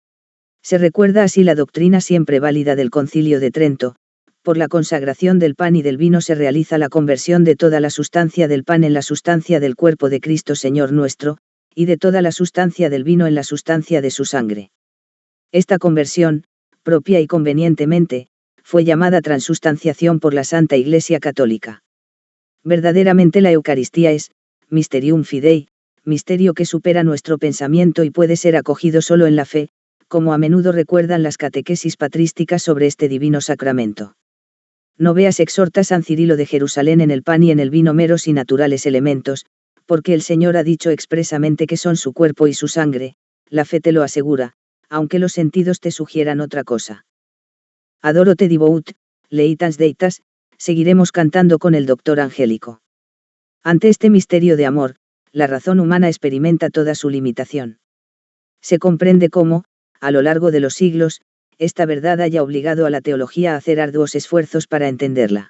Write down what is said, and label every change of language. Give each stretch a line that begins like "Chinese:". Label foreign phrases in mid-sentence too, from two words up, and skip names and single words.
Spanish: Se recuerda así la doctrina siempre válida del Concilio de Trento: por la consagración del pan y del vino se realiza la conversión de toda la sustancia del pan en la sustancia del cuerpo de Cristo Señor nuestro, y de toda la sustancia del vino en la sustancia de su sangre. Esta conversión, propia y convenientemente, fue llamada transustanciación por la Santa Iglesia Católica. Verdaderamente la Eucaristía es,
Latin: mysterium fidei,
Spanish: misterio que supera nuestro pensamiento y puede ser acogido solo en la fe, como a menudo recuerdan las catequesis patrísticas sobre este divino sacramento. No veas, exhorta San Cirilo de Jerusalén, en el pan y en el vino meros y naturales elementos, porque el Señor ha dicho expresamente que son su cuerpo y su sangre. La fe te lo asegura, aunque los sentidos te sugieran otra cosa.
Latin: Adoro te divout, leitas deitas,
Spanish: seguiremos cantando con el doctor Angélico. Ante este misterio de amor, la razón humana experimenta toda su limitación. Se comprende cómo, a lo largo de los siglos, esta verdad haya obligado a la teología a hacer arduos esfuerzos para entenderla.